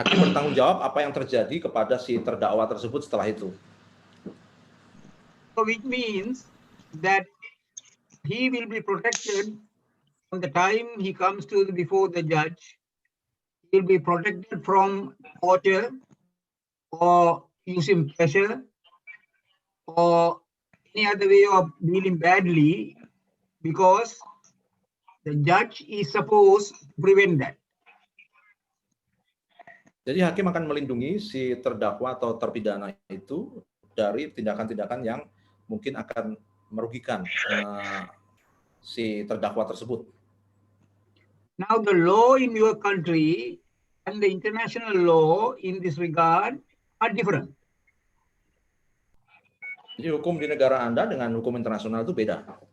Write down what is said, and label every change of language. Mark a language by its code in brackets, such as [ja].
[id] Hakim bertanggung jawab apa yang terjadi kepada si terdakwa tersebut setelah itu. [en] so which means that he will be protected from the time he comes to before the judge. He will be protected from torture or using pressure or any other way of dealing badly, because the judge is supposed to prevent that. [id] Jadi hakim akan melindungi si terdakwa atau terpidana itu dari tindakan-tindakan yang mungkin akan merugikan si terdakwa tersebut. [en] Now the law in your country and the international law in this regard are different. [id] Jadi hukum di negara Anda dengan hukum internasional itu beda.